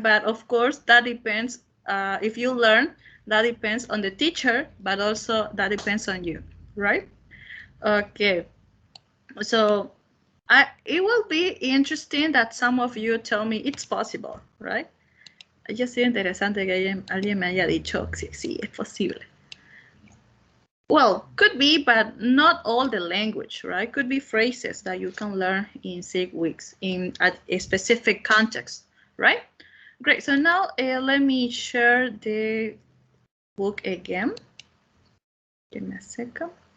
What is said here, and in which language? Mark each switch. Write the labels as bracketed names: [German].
[English] But of course, that depends, if you learn, that depends on the teacher, but also that depends on you, right? Okay, so it will be interesting that some of you tell me it's possible, right? [Spanish] Ya sido interesante que alguien me haya dicho que sí, es posible. [English] Well, could be, but not all the language, right? Could be phrases that you can learn in 6 weeks in a specific context, right? Great, so now let me share the book again. Give me a second.